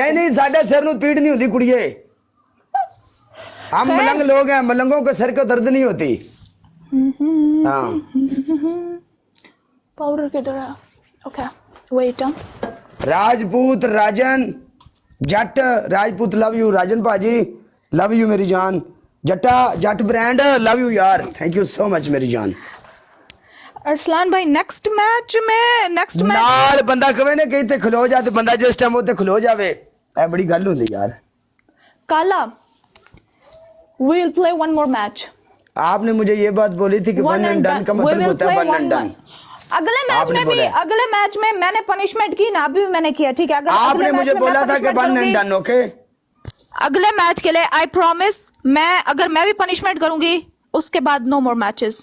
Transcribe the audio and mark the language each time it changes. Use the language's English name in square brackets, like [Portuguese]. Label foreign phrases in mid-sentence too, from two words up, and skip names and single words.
[Punjabi] ਨਹੀਂ ਸਾਡਾ ਸਿਰ ਨੁ ਪੀੜ ਨਹੀਂ ਹੋਤੀ ਕੁੜੀਏ। [Hindi] हम मलंग लोग हैं, मलंगों को सर को दर्द नहीं होती। पाउडर की तरह। [English] okay wait. [Hindi] राजपूत राजन जट, राजपूत [English] love you, [Hindi] राजन पाजी [English] love you [Hindi] मेरी जान, जट्टा जट ब्रांड [English] love you [Hindi] यार, [English] thank you so much [Hindi] मेरी जान। अरसलान भाई [English] next match [Punjabi] ਨਾਲ ਬੰਦਾ ਕਵੇ ਨੇ ਕਹੀਂ ਤੇ ਖਲੋ ਜਾ, ਤੇ ਬੰਦਾ ਜਿਸ ਟਾਈਮ ਉੱਤੇ ਖਲੋ ਜਾਵੇ, ਏ ਬੜੀ ਗੱਲ ਹੁੰਦੀ ਯਾਰ। [English] काला we will play one more match। [Hindi] आपने मुझे ये बात बोली थी कि [English] one and done [Hindi] का मतलब होता है [English] one and done. [Hindi] अगले मैच में मैंने पनिशमेंट की ना, अभी मैंने किया, ठीक है। आपने मुझे बोला था कि [English] one and done. [Hindi] ओके अगले मैच के लिए [English] I promise, [Hindi] अगर मैं भी पनिशमेंट करूंगी उसके बाद [English] no more matches.